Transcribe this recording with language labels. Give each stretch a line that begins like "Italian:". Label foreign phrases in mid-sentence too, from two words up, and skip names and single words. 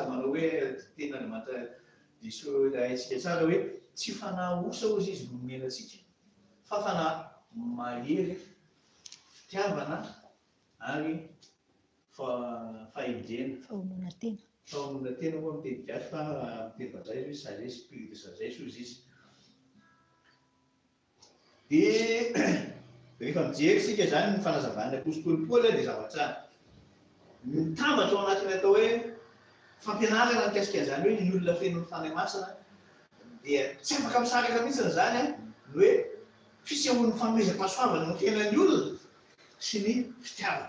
Malagasy: manao hoe tenin'Andriamanitra diso haitsika tsara hoe tsy fanahy osa hozy izy no nomena antsika fa fanahy mahery fitiavana ary fahendrena fahamonana tena moa miteny gasy fa miteny vazay izy
French: sagesse spirit de sagesse
Malagasy: hozy izy. Dia rehefa mijery sika zany ny fanazavany apôstôly Paul dia zavatra mitambatra ao anatiny atao hoe fampianarana mikasika an'izany hoe ny olona feno ny fanahy masina dia tsy afaka misaraka mihitsy zany ny hoe fisehoan'ny fanomezam-pahasoavana no fiainan'ny olona sy ny fitiavana.